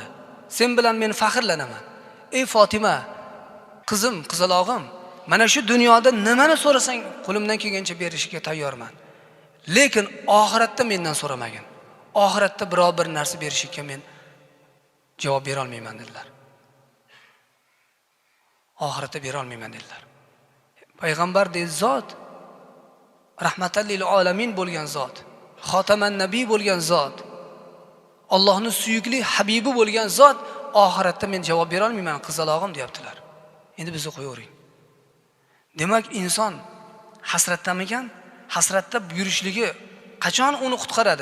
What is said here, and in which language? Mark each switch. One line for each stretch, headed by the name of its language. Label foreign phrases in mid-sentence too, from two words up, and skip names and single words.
Uzbek: Sen bilan men faxrlanaman. Ey Fatima, qizim, qizalog'im, mana shu dunyoda nimani so'rasang qo'limdan kelgancha berishga tayyorman. Lekin oxiratda mendan so'ramagin. Oxiratda biror bir narsa berishga men javob bera olmayman" dedilar. Oxiratda bera olmayman dedilar. Payg'ambar deb zot,
Arabic: رحمة للعالمين
Uzbek: bo'lgan zot,
Arabic: خاتم النبي
Uzbek: bo'lgan zot, Allohning suyukli habibi bo'lgan zot oxiratda men javob bera olmayman qizalog'im deyaptilar. Endi bizni qo'yavering. Demak, inson hasratdamikan? Hasratda yurishligi qachon uni qutqaradi?